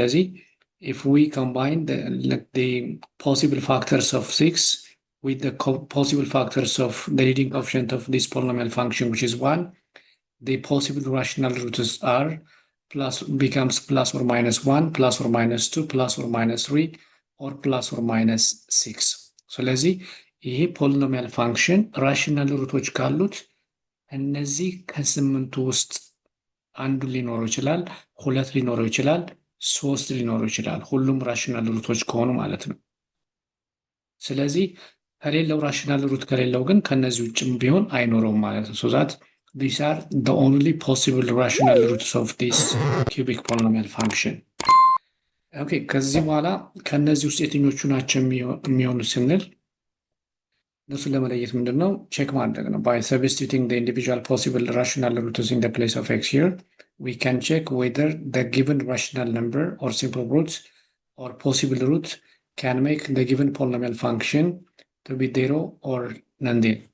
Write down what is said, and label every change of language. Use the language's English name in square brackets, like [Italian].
[Amharic] ስለዚህ [English] if we combine the possible factors of 6 with the possible factors of the leading coefficient of this polynomial function which is 1, the possible rational roots are becomes plus or minus 1, plus or minus 2, plus or minus 3, or plus or minus 6. [Amharic] ስለዚህ ይሄ ፖሊኖሚያል ፋንክሽን ራሽናል ሩቶች ካሉት እነዚህ ከስምንቱ ውስጥ አንዱ ሊኖረው ይችላል፣ ሁለት ሊኖረው ይችላል፣ ሶስት ሊኖረው ይችላል። ሁሉም ራሽናል ሩቶች ከሆኑ ማለት ነው። ስለዚህ ከሌለው ራሽናል ሩት ከሌለው ግን ከነዚህ ውጭም ቢሆን አይኖረውም ማለት ነው። [English] so that these are the only possible rational roots of this cubic polynomial function. [Amharic] okay ከዚህ በኋላ ከነዚህ ውስጥ የትኞቹ ናቸው የሚሆኑ ስንል እነሱን ለመለየት ምንድን ነው ቼክ ማድረግ ነው። [English] by substituting the individual possible rational roots in the place of x here, we can check whether the given rational number or simple roots or possible root can make the given polynomial function to be zero or none.